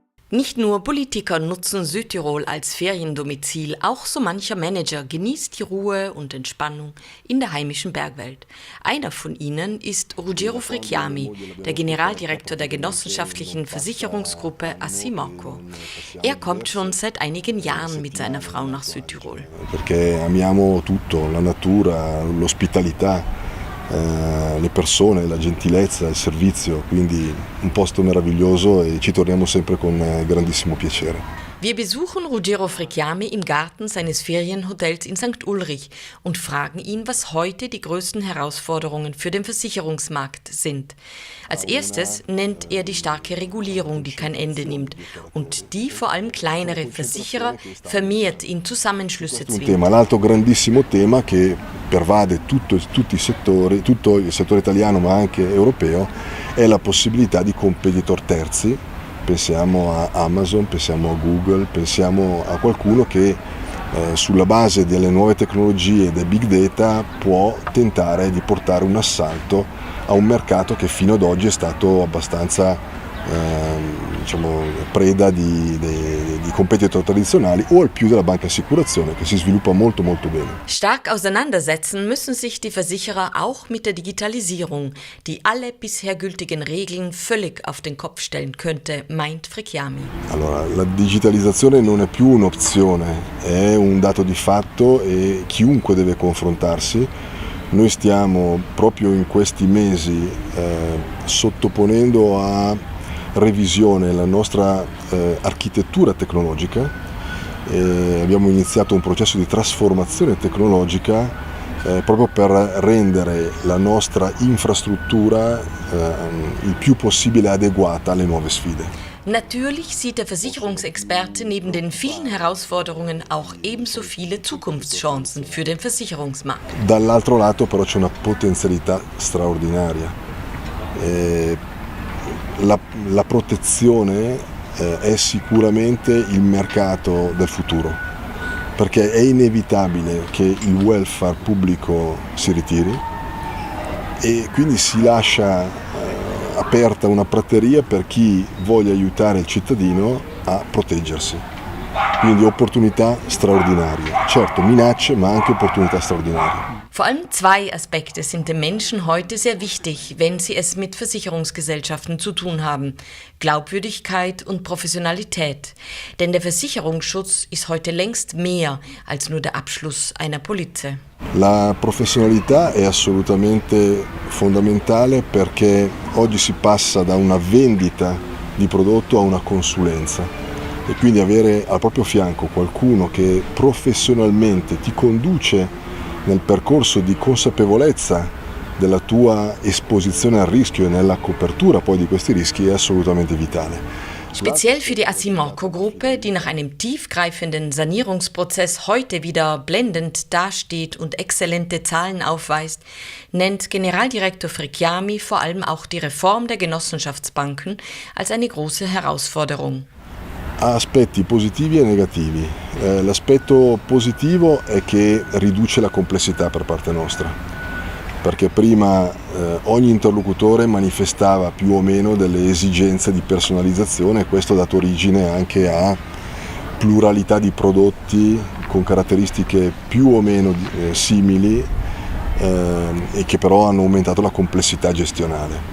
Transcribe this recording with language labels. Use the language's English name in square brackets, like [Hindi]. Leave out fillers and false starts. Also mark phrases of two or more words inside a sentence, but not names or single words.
[German] Nicht nur Politiker nutzen Südtirol als Feriendomizil, auch so mancher Manager genießt die Ruhe und Entspannung in der heimischen Bergwelt. Einer von ihnen ist Ruggero Frechiami, der Generaldirektor der genossenschaftlichen Versicherungsgruppe Asimocco. Er kommt schon seit einigen Jahren mit seiner Frau nach Südtirol. [Italian] Perché amiamo tutto, la natura, l'ospitalità. Le persone, la gentilezza, il servizio, quindi un posto meraviglioso e ci torniamo sempre con grandissimo piacere. [German] Wir besuchen Ruggero Frechiami im Garten seines Ferienhotels in St. Ulrich und fragen ihn, was heute die größten Herausforderungen für den Versicherungsmarkt sind. Als erstes nennt er die starke Regulierung, die kein Ende nimmt und die vor allem kleinere Versicherer vermehrt in Zusammenschlüsse zwingt. [Italian] L'altro grandissimo tema che pervade tutti i settori, tutto il settore italiano ma anche europeo, è la possibilità di competitor terzi. Pensiamo a Amazon, pensiamo a Google, pensiamo a qualcuno che sulla base delle nuove tecnologie e del [English] big data [Italian] può tentare di portare un assalto a un mercato che fino ad oggi è stato abbastanza preda di competitor tradizionali o al più della banca assicurazione che si sviluppa molto molto bene. [German] Stark auseinandersetzen müssen sich die Versicherer auch mit der Digitalisierung, die alle bisher gültigen Regeln völlig auf den Kopf stellen könnte, meint Frechiami. [Italian] Allora, la digitalizzazione non è più un'opzione, è un dato di fatto e chiunque deve confrontarsi. Noi stiamo proprio in questi mesi sottoponendo a revisione la nostra architettura tecnologica. Abbiamo iniziato un processo di trasformazione tecnologica proprio per rendere la nostra infrastruttura il più possibile adeguata alle nuove sfide. [German] Natürlich sieht der Versicherungsexperte neben den vielen Herausforderungen auch ebenso viele Zukunftschancen für den Versicherungsmarkt. [Italian] Dall'altro lato però c'è una potenzialità straordinaria. La protezione è sicuramente il mercato del futuro, perché è inevitabile che il welfare pubblico si ritiri e quindi si lascia aperta una prateria per chi voglia aiutare il cittadino a proteggersi. Quindi opportunità straordinarie, certo minacce ma anche opportunità straordinarie. [German] Vor allem zwei Aspekte sind den Menschen heute sehr wichtig, wenn sie es mit Versicherungsgesellschaften zu tun haben: Glaubwürdigkeit und Professionalität. Denn der Versicherungsschutz ist heute längst mehr als nur der Abschluss einer Polizze. [Italian] La professionalità è assolutamente fondamentale perché oggi si passa da una vendita di prodotto a una consulenza e quindi avere al proprio fianco qualcuno che professionalmente ti conduce nel percorso di consapevolezza della tua esposizione al rischio e nella copertura poi di questi rischi è assolutamente vitale. [German] Speziell für die Asimocco-Gruppe, die nach einem tiefgreifenden Sanierungsprozess heute wieder blendend dasteht und exzellente Zahlen aufweist, nennt Generaldirektor Frechiami vor allem auch die Reform der Genossenschaftsbanken als eine große Herausforderung. [Italian] Ha aspetti positivi e negativi. L'aspetto positivo è che riduce la complessità per parte nostra, perché prima ogni interlocutore manifestava più o meno delle esigenze di personalizzazione e questo ha dato origine anche a pluralità di prodotti con caratteristiche più o meno simili e che però hanno aumentato la complessità gestionale.